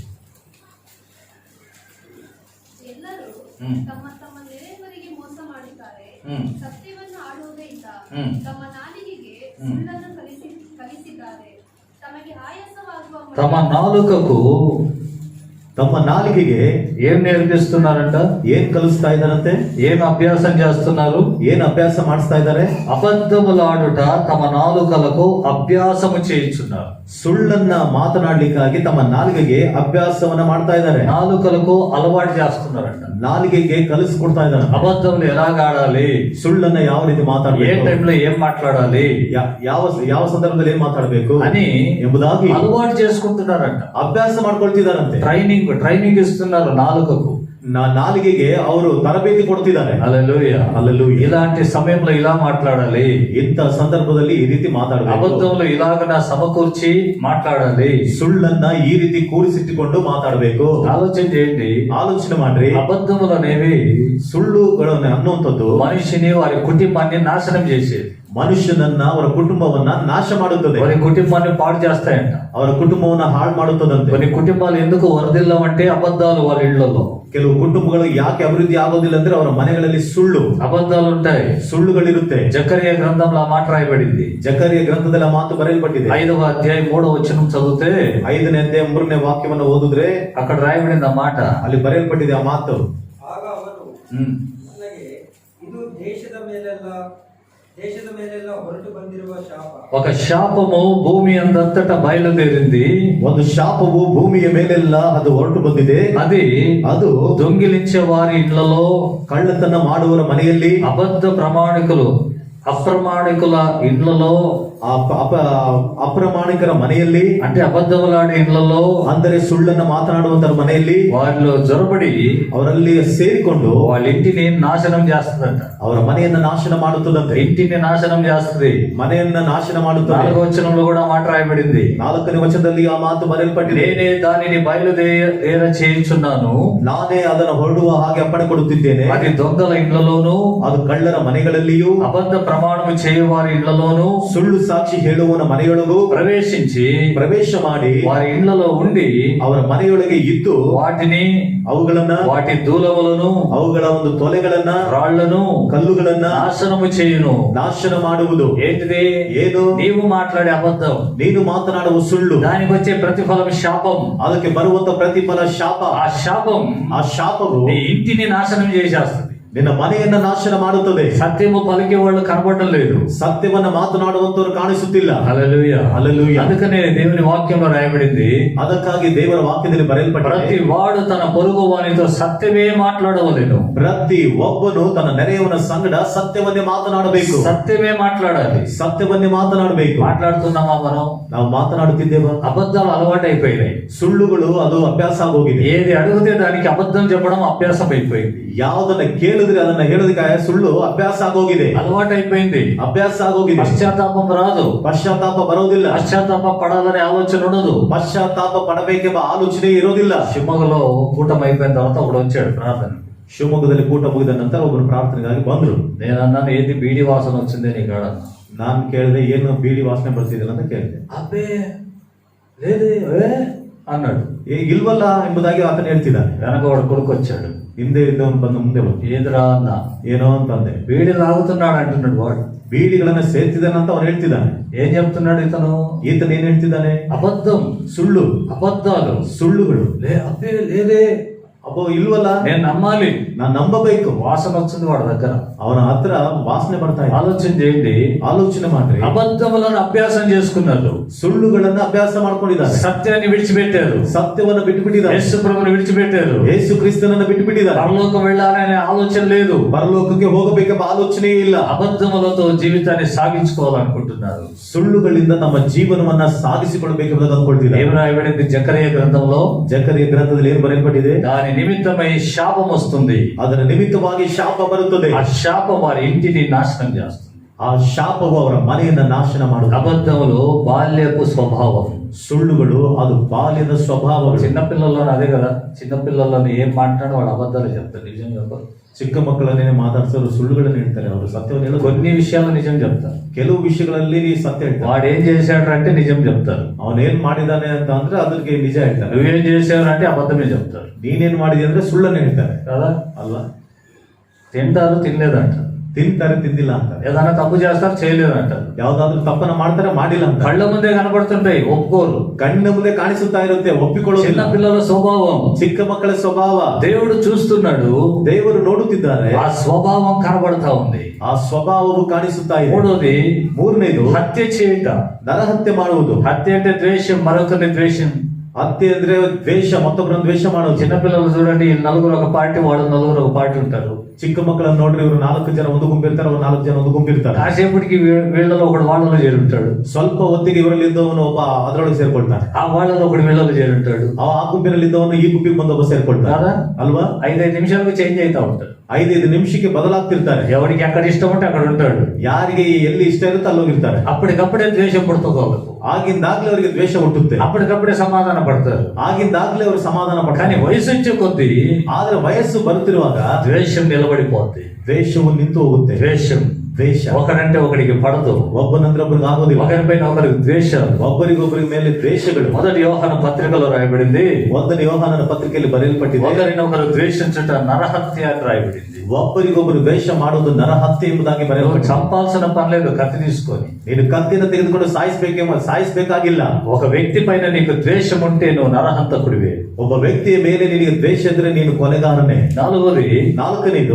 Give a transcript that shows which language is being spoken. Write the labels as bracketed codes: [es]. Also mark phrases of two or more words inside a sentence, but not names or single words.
[kn] ಎಲ್ಲರೂ ತಮ್ಮ ತಮ್ಮ ನೆರೆಯವರಿಗೆ ಮೋಸ ಮಾಡುತ್ತಾರೆ. ಸತ್ಯವನ್ನು ಆಡುವುದೇ ಇಲ್ಲ. ತಮ್ಮ ನಾಲಿಗೆಗೆ ಸುಳ್ಳನ್ನು ಕಲಿಸಿದ್ದಾರೆ. ತಮಗೆ ಆಯಾಸವಾಗುವ [te] తమ నాలుకకు [kn] ತಮ್ಮ ನಾಲಿಗೆಗೆ [te] ఏం నేర్పిస్తున్నారంట? [kn] ಏನ್ ಕಲಿಸ್ತಾ ಇದ್ದಾರಂತೆ? [te] ఏం అభ్యాసం చేస్తున్నారు? [kn] ಏನ್ ಅಭ್ಯಾಸ ಮಾಡಿಸ್ತಾ ಇದ್ದಾರೆ? [te] అబద్ధములాడుట తమ నాలుకలకు అభ్యాసము చేయించున్నారు. [kn] ಸುಳ್ಳನ್ನ ಮಾತನಾಡ್ಲಿಕ್ಕಾಗಿ ತಮ್ಮ ನಾಲಿಗೆಗೆ ಅಭ್ಯಾಸವನ್ನ ಮಾಡ್ತಾ ಇದ್ದಾರೆ. [te] నాలుకలకు అలవాటు చేస్తున్నారంట. [kn] ನಾಲಿಗೆಗೆ ಕಲಿಸ್ಕೊಡ್ತಾ ಇದ್ದಾರೆ. [te] అబద్ధములు ఎలాగాడాలి, [kn] ಸುಳ್ಳನ್ನ ಯಾವ ರೀತಿ [te] ఏ [kn] ಮಾತಾಡಬೇಕು, [te] టైంలో ఏం మాట్లాడాలి [kn] ಯಾವ ಸಂದರ್ಭದಲ್ಲಿ ಏನ್ ಮಾತಾಡಬೇಕು [te] అని [kn] ಎಂಬುದಾಗಿ [te] అలవాటు చేసుకుంటున్నారంట. [kn] ಅಭ್ಯಾಸ ಮಾಡ್ಕೊಳ್ತಿದಾರಂತೆ. [te] ట్రైనింగ్ ఇస్తున్నారు నాలుకకు. [kn] ನಾಲಿಗೆಗೆ ಅವರು ತರಬೇತಿ ಕೊಡ್ತಿದ್ದಾರೆ. [te] హల్లెలూయా. హల్లెలూయా. ఇలాంటి సమయంలో ఇలా మాట్లాడాలి, [kn] ಇಂಥ ಸಂದರ್ಭದಲ್ಲಿ ಈ ರೀತಿ ಮಾತಾಡಬೇಕು. [te] అబద్ధములు ఇలాగ సమకూర్చి మాట్లాడాలి. [kn] ಸುಳ್ಳನ್ನ ಈ ರೀತಿ ಕೂರಿಸಿಟ್ಟುಕೊಂಡು ಮಾತಾಡಬೇಕು. [te] ఆలోచన చేయండి. [kn] ಆಲೋಚನೆ ಮಾಡ್ರಿ. [te] అబద్ధములు అనేవి [kn] ಸುಳ್ಳುಗಳನ್ನು ಅನ್ನುವಂಥದ್ದು [te] మనిషిని, వారి కుటుంబాన్ని నాశనం చేసేది. [kn] ಮನುಷ್ಯನನ್ನ, ಅವರ ಕುಟುಂಬವನ್ನ ನಾಶ ಮಾಡುತ್ತದೆ. [te] వారి కుటుంబాన్ని పాడు చేస్తాయంట. [kn] ಅವರ ಕುಟುಂಬವನ್ನ ಹಾಳು ಮಾಡುತ್ತದಂತೆ. [te] కొన్ని కుటుంబాలు ఎందుకు వరదిల్లమంటే అబద్ధాలు వాళ్ళ ఇళ్లలో. [kn] ಕೆಲವು ಕುಟುಂಬಗಳು ಯಾಕೆ ಅಭಿವೃದ್ಧಿ ಆಗೋದಿಲ್ಲ ಅಂದ್ರೆ ಅವರ ಮನೆಗಳಲ್ಲಿ ಸುಳ್ಳು, [te] అబద్ధాలు ఉంటాయి. [kn] ಸುಳ್ಳುಗಳಿರುತ್ತೆ. [te] జకరియా గ్రంథంలో ఆ మాట రాయబడింది. [kn] ಜಕರಿಯ ಗ್ರಂಥದಲ್ಲಿ ಆ ಮಾತು ಬರೆಯಲ್ಪಟ್ಟಿದೆ. [te] 5వ అధ్యాయం 3వ వచనం చదివితే [kn] 5ನೇ ಅಧ್ಯಾಯ 3ನೇ ವಾಕ್ಯವನ್ನು ಓದಿದ್ರೆ [te] అక్కడ రాయబడింది ఆ మాట. [kn] ಅಲ್ಲಿ ಬರೆಯಲ್ಪಟ್ಟಿದೆ ಆ ಮಾತು. ಆಗ ಅವನು ನನಗೆ ಇದು ದೇಶದ ಮೇಲೆಲ್ಲ ಹೊರಟು ಬಂದಿರುವ ಶಾಪ. [te] ఒక శాపము భూమి అంతటా బయలుదేరింది. [kn] ಒಂದು ಶಾಪವು ಭೂಮಿಯ ಮೇಲೆಲ್ಲ ಅದು ಹೊರಟು ಬಂದಿದೆ. ಅದು [te] దొంగిలించే వారి ఇళ్లలో, [kn] ಕಳ್ಳತನ ಮಾಡುವವರ ಮನೆಯಲ್ಲಿ, [te] అబద్ధ ప్రమాణికులు అప్రమాణికుల ఇళ్లలో, [kn] ಅಪ್ರಮಾಣಿಕರ ಮನೆಯಲ್ಲಿ, [te] అంటే అబద్ధములాడే ఇళ్లలో, [kn] ಅಂದರೆ ಸುಳ್ಳನ್ನ ಮಾತನಾಡುವಂತರ ಮನೆಯಲ್ಲಿ [te] వారిలో జొరబడి [kn] ಅವರಲ್ಲಿ ಸೇರಿಕೊಂಡು [te] వాళ్ళ ఇంటిని నాశనం చేస్తుందంట. [kn] ಅವರ ಮನೆಯನ್ನ ನಾಶನ ಮಾಡುತ್ತದಂತೆ. [te] ఇంటిని నాశనం చేస్తుంది. [kn] ಮನೆಯನ್ನ ನಾಶನ ಮಾಡುತ್ತದೆ. [te] 4వ వచనంలో కూడా మాట రాయబడింది. [kn] 4ನೇ ವಚನದಲ್ಲಿ ಆ ಮಾತು ಬರೆಯಲ್ಪಟ್ಟಿದೆ. [te] నేనే దానిని బయలుదేర చేయించున్నాను, [kn] ನಾನೇ ಅದನ್ನು ಹೊರಡುವ ಹಾಗೆ ಅಪ್ಪಣೆ ಕೊಡುತ್ತಿದ್ದೇನೆ. [te] అది దొంగల ఇళ్లలోను, [kn] ಅದು ಕಳ್ಳರ ಮನೆಗಳಲ್ಲಿಯೂ, [te] అబద్ధ ప్రమాణము చేయవారి ఇళ్లలోను, [kn] ಸುಳ್ಳು ಸಾಕ್ಷಿ ಹೇಳುವವನ ಮನೆಯೊಳಗೂ ಪ್ರವೇಶ ಮಾಡಿ [te] వారి ఇళ్లలో ఉండి [kn] ಅವರ ಮನೆಯೊಳಗೆ ಇದ್ದು [te] వాటిని, [kn] ಅವುಗಳನ್ನ, [te] వాటి దూలములను, [kn] ಅವುಗಳ ಒಂದು ತೊಲೆಗಳನ್ನ, [te] రాళ్లను, [kn] ಕಲ್ಲುಗಳನ್ನ [te] నాశనము చేయును. [kn] ನಾಶನ ಮಾಡುವುದು. [te] ఏంటిది? [kn] ಏನು? [te] నీవు మాట్లాడే అబద్ధం, [kn] ನೀನು ಮಾತನಾಡುವ ಸುಳ್ಳು, [te] దానికి వచ్చే ప్రతిఫలం శాపం. [kn] ಅದಕ್ಕೆ ಬರುವಂತ ಪ್ರತಿಫಲ ಶಾಪ. ಆ ಶಾಪವು [te] నీ ఇంటిని నాశనం చేసేస్తుంది. [kn] ನಿನ್ನ ಮನೆಯನ್ನ ನಾಶನ ಮಾಡುತ್ತದೆ. [te] సత్యము పలికే వాళ్ళు కనబడటం లేదు. [kn] ಸತ್ಯವನ್ನ ಮಾತನಾಡುವಂತವರು ಕಾಣಿಸುತ್ತಿಲ್ಲ. [te] హల్లెలూయా. హల్లెలూయా. అందుకనే దేవుని వాక్యంలో రాయబడింది, [kn] ಅದಕ್ಕಾಗಿ ದೇವರ ವಾಕ್ಯದಲ್ಲಿ ಬರೆಯಲ್ಪಟ್ಟಿದೆ, [te] ప్రతి వాడు తన పొరుగు వానితో సత్యమే మాట్లాడవలెను. [kn] ಪ್ರತಿ ಒಬ್ಬನು ತನ್ನ ನೆರೆಯವನ ಸಂಗಡ ಸತ್ಯವನ್ನೇ ಮಾತನಾಡಬೇಕು. [te] సత్యమే మాట్లాడాలి. [kn] ಸತ್ಯವನ್ನೇ ಮಾತನಾಡಬೇಕು. [te] మాట్లాడుతున్నామా మనం? [kn] ನಾವು ಮಾತನಾಡುತ್ತಿದ್ದೇವಾ? [te] అబద్ధాలు అలవాటైపోయినాయి. [kn] ಸುಳ್ಳುಗಳು ಅದು ಅಭ್ಯಾಸ ಆಗೋಗಿದೆ. [te] ఏది అడిగితే దానికి అబద్ధం చెప్పడం అభ్యాసం అయిపోయింది. [kn] ಯಾವುದನ್ನ ಕೇಳಿದ್ರೆ ಅದನ್ನ ಹೇಳೋದಕ್ಕೆ ಸುಳ್ಳು ಅಭ್ಯಾಸ ಆಗೋಗಿದೆ. [te] అలవాటైపోయింది. [kn] ಅಭ್ಯಾಸ ಆಗೋಗಿದೆ. [te] పశ్చాత్తాపం రాదు. [kn] ಪಶ್ಚಾತ್ತಾಪ ಬರೋದಿಲ್ಲ. [te] పశ్చాత్తాప పడాలనే ఆలోచన ఉండదు. [kn] ಪಶ್ಚಾತ್ತಾಪ ಪಡಬೇಕೆಂಬ ಆಲೋಚನೆ ಇರೋದಿಲ್ಲ. [te] ಶಿವಮೊಗ್ಗలో కూటమి అయిపోయిన తర్వాత ఒకడు వచ్చాడు ప్రార్థన. [kn] ಶಿವಮೊಗ್ಗದಲ್ಲಿ ಕೂಟ ಮುಗಿದ ನಂತರ ಒಬ್ಬರು ಪ್ರಾರ್ಥನೆಗಾಗಿ ಬಂದ್ರು. [te] నేను అన్నాను, ఏది బీడి వాసన వచ్చిందే నీ కాడ? [kn] ನಾನು ಕೇಳಿದೆ, ಏನು ಬೀಡಿ ವಾಸನೆ ಬರ್ತಿದಿಲ್ಲ ಅಂತ ಕೇಳಿದೆ. [te] అబ్బే లేదే అన్నాడు. [kn] ಇಲ್ವಲ್ಲ ಎಂಬುದಾಗಿ ಆತನು ಹೇಳ್ತಿದ್ದಾನೆ. [te] వెనక వాడు కొడుకు వచ్చాడు. [kn] ಹಿಂದೆ ಇದ್ದವನು ಬಂದು ಮುಂದೆ ಬಂದು [te] ఏదిరా అన్న, [kn] ಏನೋ ಅಂತಂದೆ. [te] బీడి తాగుతున్నాడు అంటున్నాడు వాడు. [kn] ಬೀಡಿಗಳನ್ನ ಸೇರ್ತಿದ್ದಾನಂತ ಅವನು ಹೇಳ್ತಿದ್ದಾನೆ. [te] ఏం చెప్తున్నాడు ఇతను? [kn] ಈತನ ಏನ್ ಹೇಳ್ತಿದ್ದಾನೆ? [te] అబద్ధం, [kn] ಸುಳ್ಳು, [te] అబద్ధాలు, [kn] ಸುಳ್ಳುಗಳು. [te] అబ్బే లేదే, [kn] ಅಬ್ಬೋ ಇಲ್ವಲ್ಲ, [te] నేను నమ్మాలి. [kn] ನಾನು ನಂಬಬೇಕು. [te] వాసన వచ్చింది వాడి దగ్గర. [kn] ಅವನ ಹತ್ರ ವಾಸನೆ ಬರ್ತಾ ಇದೆ. [te] ఆలోచన చేయండి. [kn] ಆಲೋಚನೆ ಮಾಡ್ರಿ. [te] అబద్ధములను అభ్యాసం చేసుకున్నారు, [kn] ಸುಳ್ಳುಗಳನ್ನ ಅಭ್ಯಾಸ ಮಾಡ್ಕೊಂಡಿದ್ದಾರೆ. [te] సత్యాన్ని విడిచిపెట్టారు, [kn] ಸತ್ಯವನ್ನ ಬಿಟ್ಟುಬಿಟ್ಟಿದ್ದಾರೆ. [te] యేసు ప్రభువుని విడిచిపెట్టారు. [kn] ಯೇಸು ಕ್ರಿಸ್ತನನ್ನ ಬಿಟ್ಟುಬಿಟ್ಟಿದ್ದಾರೆ. [te] పరలోకం వెళ్ళాలనే ఆలోచన లేదు, [kn] ಪರಲೋಕಕ್ಕೆ ಹೋಗಬೇಕೆಂಬ ಆಲೋಚನೆಯೇ ಇಲ್ಲ. [te] అబద్ధములతో జీవితాన్ని సాగించుకోవాలనుకుంటున్నారు. [kn] ಸುಳ್ಳುಗಳಿಂದ ನಮ್ಮ ಜೀವನವನ್ನ ಸಾಗಿಸಿಕೊಳ್ಳಬೇಕೆಂಬುದನ್ನು ಅಂದ್ಕೊಳ್ತಿದ್ದಾರೆ. [te] ఏం రాయబడింది జకరియా గ్రంథంలో? [kn] ಜಕರಿಯ ಗ್ರಂಥದಲ್ಲಿ ಏನು ಬರೆಯಲ್ಪಟ್ಟಿದೆ? [te] దాని నిమిత్తమై శాపం వస్తుంది, [kn] ಅದರ ನಿಮಿತ್ತವಾಗಿ ಶಾಪ ಬರುತ್ತದೆ. [te] ఆ శాపం వారి ఇంటిని నాశనం చేస్తుంది. [kn] ಆ ಶಾಪವು ಅವರ ಮನೆಯನ್ನ ನಾಶನ ಮಾಡುತ್ತದೆ. [te] అబద్ధములు బాల్యపు స్వభావం. [kn] ಸುಳ್ಳುಗಳು ಅದು ಬಾಲ್ಯದ ಸ್ವಭಾವಗಳು. [te] చిన్నపిల్లల్లో అదే కదా, చిన్నపిల్లల్లోని ఏం మాట్లాడో వాడు అబద్ధాలు చెప్తారు, నిజం చెప్పరు. [kn] ಚಿಕ್ಕ ಮಕ್ಕಳನ್ನೇ ಮಾತಾಡ್ಸೋರು ಸುಳ್ಳುಗಳನ್ನು ಹೇಳ್ತಾರೆ. ಅವರು ಸತ್ಯವನ್ನು ಹೇಳೋದು. [te] కొన్ని విషయాలు నిజం చెప్తారు, [kn] ಕೆಲವು ವಿಷಯಗಳಲ್ಲಿ ಸತ್ಯ ಹೇಳ್ತಾರೆ. [te] వాడు ఏం చేశాడు అంటే నిజం చెప్తారు, [kn] ಅವನೇನ್ ಮಾಡಿದಾನೆ ಅಂತ ಅಂದ್ರೆ ಅದಕ್ಕೆ ನಿಜ ಹೇಳ್ತಾರೆ. [te] నువ్వేం చేసావు అంటే అబద్ధమే చెప్తారు. [kn] ನೀನೇನ್ ಮಾಡಿದೆ ಅಂದ್ರೆ ಸುಳ್ಳನ್ನು ಹೇಳ್ತಾರೆ [te] కదా. [kn] ಅಲ್ಲ. [te] తింటారు, తినలేదంట. [kn] ತಿಂತಾರೆ, ತಿಂದಿಲ್ಲ ಅಂತಾರೆ. [te] ఏదైనా తప్పు చేస్తారు, చేయలేదంటారు. [kn] ಯಾವ್ದಾದ್ರು ತಪ್ಪನ್ನ ಮಾಡ್ತಾರೆ, ಮಾಡಿಲ್ಲ ಅಂತ. [te] కళ్ళ ముందే కనబడుతుంటాయి, ఒప్పుకోరు. [kn] ಕಣ್ಣ ಮುಂದೆ ಕಾಣಿಸುತ್ತಾ ಇರುತ್ತೆ, ಒಪ್ಪಿಕೊಳ್ಳೋದಿಲ್ಲ. [te] చిన్న పిల్లల స్వభావం, [kn] ಚಿಕ್ಕ ಮಕ್ಕಳ ಸ್ವಭಾವ [te] దేవుడు చూస్తున్నాడు, [kn] ದೇವರು ನೋಡುತ್ತಿದ್ದಾರೆ. [te] ఆ స్వభావం కనబడతా ఉంది. [kn] ಆ ಸ್ವಭಾವವು ಕಾಣಿಸುತ್ತಾ ಇದೆ. [te] మూడోది [kn] ಮೂರನೇದು [te] హత్య చేయుట. [kn] ನರಹತ್ಯೆ ಮಾಡುವುದು. [te] హత్య అంటే ద్వేషం, మరొకరిని ద్వేషం. [kn] ಹತ್ಯೆ ಅಂದ್ರೆ ದ್ವೇಷ, ಮತ್ತೊಬ್ಬರನ್ನು ದ್ವೇಷ ಮಾಡೋದು. [te] చిన్నపిల్లలు చూడండి, ఈ నలుగురు ఒక పార్టీ, వాడు నలుగురు ఒక పార్టీ ఉంటారు. [kn] ಚಿಕ್ಕ ಮಕ್ಕಳನ್ನು ನೋಡ್ರಿ, ಇವರು 4 ಜನ ಒಂದು ಗುಂಪಿರ್ತಾರೆ, ಅವ್ರು 4 ಜನ ಒಂದು ಗುಂಪಿರ್ತಾರೆ. [te] కాసేపటికి వీళ్ళలో ఒకడు వాళ్ళలో చేరుంటాడు. [kn] ಸ್ವಲ್ಪ ಹೊತ್ತಿಗೆ ಇವರಲ್ಲಿ ಇದ್ದವನು ಒಬ್ಬ ಅದರೊಳಗೆ ಸೇರ್ಕೊಳ್ತಾನೆ. [te] ఆ వాళ్ళలో ఒకడు వీళ్ళలో చేరుంటాడు. [kn] ಆ ಗುಂಪಿನಲ್ಲಿ ಇದ್ದವನು ಈ ಗುಂಪಿಗೆ ಬಂದೊಬ್ಬ ಸೇರ್ಕೊಳ್ತಾನೆ. [te] కదా, [kn] ಅಲ್ವಾ? [te] 5-5 ನಿಮಿಷాలకు చేంజ్ అవుతా ఉంటాడు. [kn] 5-5 ನಿಮಿಷಕ್ಕೆ ಬದಲಾಗ್ತಿರ್ತಾರೆ. [te] ఎవరికి ఎక్కడ ఇష్టం ఉంటే అక్కడ ఉంటాడు. [kn] ಯಾರಿಗೆ ಎಲ್ಲಿ ಇಷ್ಟ ಇರುತ್ತೆ ಅಲ್ಲಿ ಹೋಗಿರ್ತಾರೆ. [te] అప్పటికప్పుడే ద్వేషం పుడుతుంది వాళ్ళకు. [kn] ಆಗಿಂದಾಗ್ಲೇ ಅವರಿಗೆ ದ್ವೇಷ ಹುಟ್ಟುತ್ತೆ. [te] అప్పటికప్పుడే సమాధాన పడతారు. [kn] ಆಗಿಂದಾಗ್ಲೇ ಅವರು ಸಮಾಧಾನ [te] కానీ [kn] ಪಡ್ತಾರೆ. [te] వయసు వచ్చే కొద్దీ [kn] ಆದ್ರೆ ವಯಸ್ಸು ಬರುತ್ತಿರುವಾಗ [te] ద్వేషం నిలబడిపోద్ది. [kn] ದ್ವೇಷವು ನಿಂತು ಹೋಗುತ್ತೆ. ದ್ವೇಷ [te] ఒకడంటే ఒకడికి పడదు, [kn] ಒಬ್ಬನಂದ್ರೆ ಒಬ್ಬರಿಗೆ ಆಗೋದಿಲ್ಲ. [te] ఒకరిపైన ఒకరికి ద్వేషం. [kn] ಒಬ್ಬರಿಗೊಬ್ಬರಿಗೆ ಮೇಲೆ ದ್ವೇಷಗಳು. [te] మొదటి యోహాను పత్రికలో రాయబడింది, [kn] 1ನೇ ಯೋಹಾನನ ಪತ್ರಿಕೆಯಲ್ಲಿ ಬರೆಯಲ್ಪಟ್ಟಿದೆ, [te] ఒకరినొకరు ద్వేషించుట నరహత్య అని రాయబడింది. [kn] ಒಬ್ಬರಿಗೊಬ್ಬರು ದ್ವೇಷ ಮಾಡುವುದು ನರಹತ್ಯೆ ಎಂಬುದಾಗಿ [te] నువ్వు [kn] ಬರೆಯಲ್ಪಟ್ಟಿದೆ. [te] చంపాల్సిన పని లేదు, కత్తి తీసుకొని. [kn] ನೀನು ಕತ್ತಿನ ತೆಗೆದುಕೊಂಡು ಸಾಯಿಸಬೇಕಾಗಿಲ್ಲ. [te] ఒక వ్యక్తి పైన నీకు ద్వేషం ఉంటే నువ్వు నరహంతకుడివే. [kn] ಒಬ್ಬ ವ್ಯಕ್ತಿಯ ಮೇಲೆ ನಿನಗೆ ದ್ವೇಷ ಇದ್ರೆ ನೀನು ಕೊಲೆಗಾರನೇ. [te] నాలుగోది [kn] 4ನೇದು